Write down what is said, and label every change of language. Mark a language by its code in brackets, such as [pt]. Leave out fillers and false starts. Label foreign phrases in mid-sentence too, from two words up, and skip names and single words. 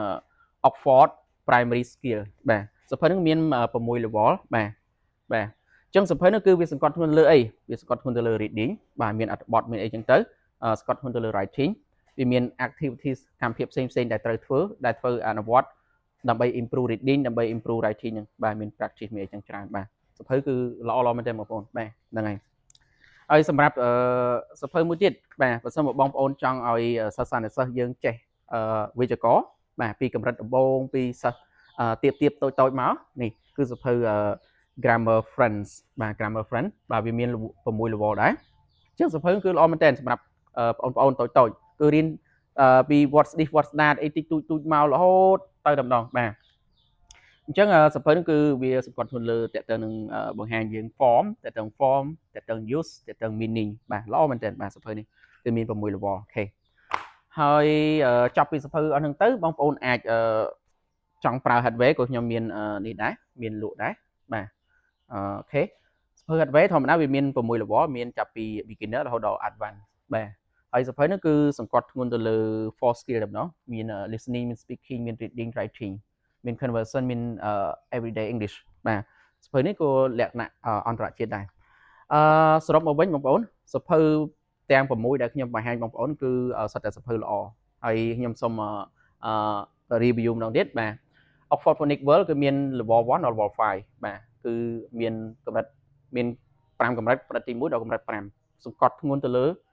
[km] Oxford Primary Skill បាទសៀវភៅនេះមាន6 level បាទអញ្ចឹងសៀវភៅនេះគឺវាសង្កត់ធ្ងន់លើអីវាសង្កត់ធ្ងន់ទៅលើ reading បាទមានអត្ថបទមានអីចឹងទៅសង្កត់ធ្ងន់ទៅលើ writing វាមាន activities កម្មវិធីផ្សេងដែលត្រូវធ្វើអនុវត្តដើម្បី [en] improve reading [km] ដើម្បី [en] improve writing [km] ហ្នឹងបាទមាន practice មានអីចឹងច្រើនបាទសភៅគឺល្អមែនទេបងប្អូនបាទហ្នឹងហើយហើយសម្រាប់សភៅមួយទៀតបាទបើសិនមកបងប្អូនចង់ឲ្យ សិស្សានុសិស្សយើងចេះវិជ្ជាករបាទពីកម្រិតដំបូងពីសិស្សទៀបតូចមកនេះគឺសភៅ grammar friends បាទ grammar friend បាទវាមាន6 level ដែរអញ្ចឹងសភៅគឺល្អមែនតើសម្រាប់បងប្អូនតូចគឺរៀនពី [en] what's this what's that [km] អីតិចតួចមករហូត ទៅតែម្ដងបាទអញ្ចឹងសភៅនេះគឺវាសង្កត់ធ្ងន់លើតទៅនឹងបង្ហាញយើង form តទៅ form តទៅ use តទៅ meaning បាទល្អមែនតើបាទសភៅនេះគឺមាន6 level អូខេហើយ ចប់ពីសភៅអស់ហ្នឹងទៅបងប្អូនអាចចង់ប្រើ hardware ក៏ខ្ញុំមាននេះដែរមានលក់ដែរបាទអូខេសភៅ hardware ធម្មតាវាមាន6 level មានចាប់ពី beginner រហូតដល់ advanced បាទហើយសភៅនេះគឺសង្កត់ធ្ងន់ទៅលើ 4 skill តែម្ដងមាន listening មាន speaking មាន [en] reading writing [km] មាន conversation មាន [en] everyday English [km] បាទសភៅនេះក៏លក្ខណៈអន្តរជាតិដែរសរុបមកវិញបងប្អូនសភៅទាំង6ដែលខ្ញុំបង្ហាញបងប្អូនគឺសុទ្ធតែសភៅល្អហើយខ្ញុំសូមreview ម្ដងទៀតបាទ Oxford Phonics World គឺមាន level 1ដល់ level 5បាទគឺមានកម្រិតមាន5កម្រិតកម្រិតទី1ដល់កម្រិត5សង្កត់ធ្ងន់ទៅលើ